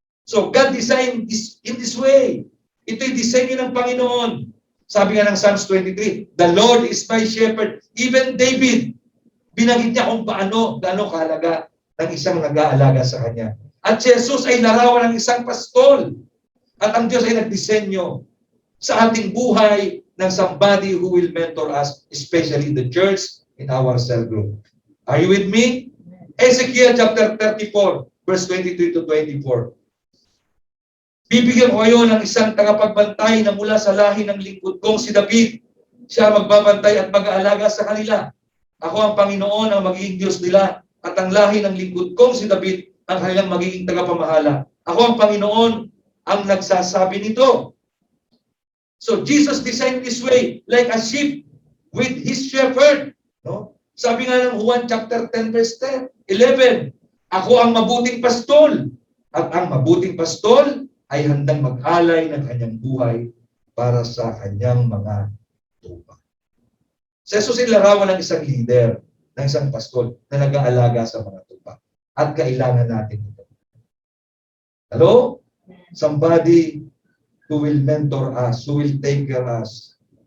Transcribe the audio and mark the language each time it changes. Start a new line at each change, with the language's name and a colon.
English: So God designed this in this way.
Filipino: Ito'y disenyo ng Panginoon. Sabi nga ng Psalms 23,
English: the Lord is my shepherd.
Filipino: Even David, binanggit niya kung gaano kahalaga ng isang nag-aalaga sa kanya. At si Jesus ay larawan ng isang pastol. At ang Diyos ay nagdisenyo sa ating buhay ng
English: somebody who will mentor us, especially the church in our cell group. Are you with me? Ezekiel chapter 34, verse 23 to 24.
Filipino: Bibigyan ko kayo ng isang tagapagbantay na mula sa lahi ng lingkod kong si David. Siya magbabantay at mag-aalaga sa kanila. Ako ang Panginoon ang magiging Diyos nila at ang lahi ng lingkod kong si David ang kanilang magiging tagapamahala. Ako ang Panginoon ang nagsasabi nito.
English: So Jesus designed this way, like a sheep with his shepherd. No?
Filipino: Sabi nga ng Juan chapter 10 verse 11, ako ang mabuting pastol at ang mabuting pastol ay handang mag-alay ng kanyang buhay para sa kanyang mga tupa. Si Jesus ay larawan ng isang leader, ng isang pastol na nag-aalaga sa mga tupa. At kailangan natin ito. Hello?
English: Somebody who will mentor us, who will take care of us.